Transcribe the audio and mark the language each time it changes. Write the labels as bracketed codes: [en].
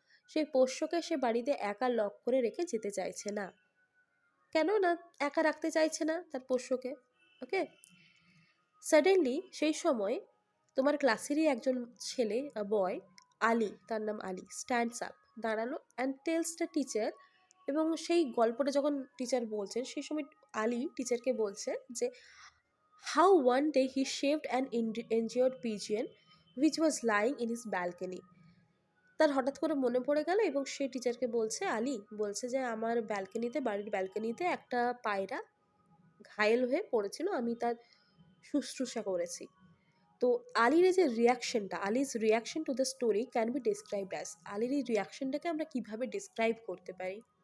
[bn] সেই পোষ্যকে সে বাড়িতে একা লক করে রেখে যেতে চাইছে না। কেন না? একা রাখতে চাইছে না তার পোষ্যকে। ওকে, সাডেনলি সেই সময় তোমার ক্লাসেরই একজন ছেলে, বয়, আলী, তার নাম আলী, স্ট্যান্ডস আপ, দাঁড়ালো, [en] And tells the teacher. [bn] এবং সেই গল্পটা যখন টিচার বলছেন, সেই সময় আলী টিচারকে বলছে যে [en] how one day he shaved an injured pigeon which was lying in his balcony. [bn] তার হঠাৎ করে মনে পড়ে গেল এবং সে টিচারকে বলছে, আলী বলছে যে আমার ব্যালকনিতে, বাড়ির ব্যালকনিতে একটা পায়রা ঘায়েল হয়ে পড়েছিল, আমি তার শুশ্রূষা করেছি। তো আলীর এই যে রিয়াকশনটা, [en] Ali's reaction to the story can be described as, [bn] আলীর এই রিয়াকশনটাকে আমরা কিভাবে ডিসক্রাইব করতে পারি?